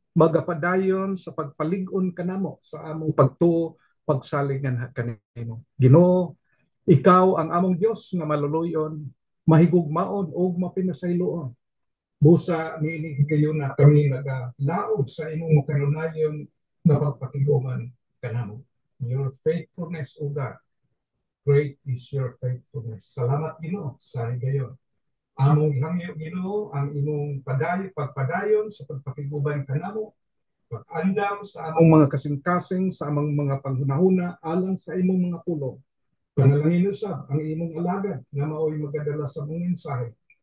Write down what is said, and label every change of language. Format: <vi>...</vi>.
<ceb>Magapadayon sa pagpalig-on kanamo sa among pagtuo pagsalingan kanimo. Ginoo, ikaw ang among Dios nga maluluyon, mahigugmaon o mapinasayloon. Busa niini kayo na kami nagalaod sa imong makanunayon nga pagpakiguman kanamo.</ceb> <en>Your faithfulness, O God, great is your faithfulness.</en> <ceb>Salamat Ginoo sa higayon. Among ihangyo Ginoo ang imong pagpadayon sa pagpakiguban kanamo, pag-andam sa among mga kasing-kasing sa among mga panghunahuna alang sa imong mga pulong. Panalangin usab ang imong alagad nga mao'y magadala sa mong mensahe.</ceb>